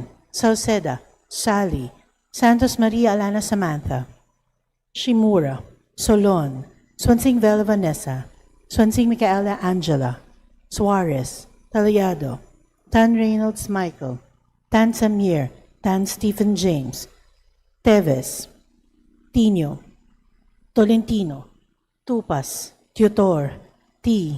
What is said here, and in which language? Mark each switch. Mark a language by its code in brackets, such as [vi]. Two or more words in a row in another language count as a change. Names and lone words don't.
[en] Salceda, Sally, Santos Maria Alana Samantha, Shimura, Solon, Swansing Vela Vanessa, Swansing Micaela Angela, Suarez, Taliado, Tan Reynolds Michael, Tan Samir, Tan Stephen James, Teves, Tino, Tolentino, Tupas, Tutor, T.